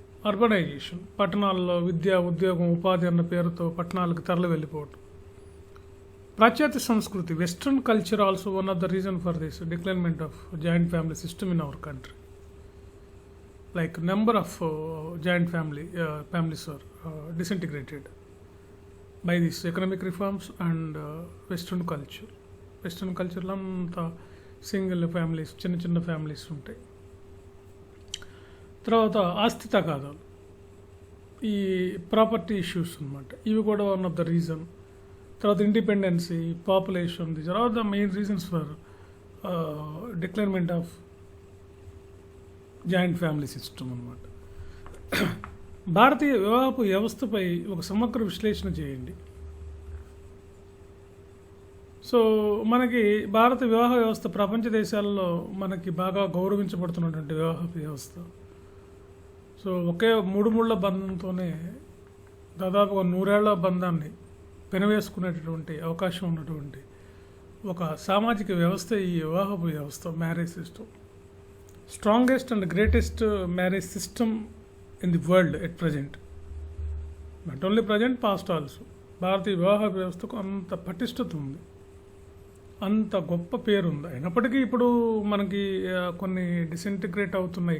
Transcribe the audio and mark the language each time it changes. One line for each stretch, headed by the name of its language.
Telugu: Urbanisation, పట్టణాల్లో విద్య, ఉద్యోగం, ఉపాధి అన్న పేరుతో పట్టణాలకు తరలి వెళ్ళిపోవటం. పాశ్చాత్య సంస్కృతి,
English: Western culture also one of the reason for this declinement of joint family system in our country. Like number of joint families are disintegrated by these economic reforms and Western culture.
Telugu: Western culture లో అంతా single families, చిన్న families ఉంటాయి. తర్వాత ఆస్తి తగాదాలు, ఈ property issues అనమాట, ఇవి కూడా
English: One of the reason. తర్వాత independency, population, these are all the main reasons for declinement of joint family system అనమాట.
Telugu: భారతీయ వివాహపు వ్యవస్థపై ఒక సమగ్ర విశ్లేషణ చేయండి. సో మనకి భారత వివాహ వ్యవస్థ ప్రపంచ దేశాల్లో మనకి బాగా గౌరవించబడుతున్నటువంటి వివాహపు వ్యవస్థ. సో ఒకే మూడుముళ్ళ బంధంతోనే దాదాపుగా 100 ఏళ్ల బంధాన్ని పెనవేసుకునేటటువంటి అవకాశం ఉన్నటువంటి ఒక సామాజిక వ్యవస్థ ఈ వివాహపు వ్యవస్థ, marriage system.
English: Strongest and greatest marriage system in the world at present. Not only present, past also.
Telugu: భారతీయ వివాహ వ్యవస్థకు అంత పటిష్టత ఉంది, అంత గొప్ప పేరు ఉంది. అయినప్పటికీ ఇప్పుడు మనకి కొన్ని డిసింటిగ్రేట్ అవుతున్నాయి.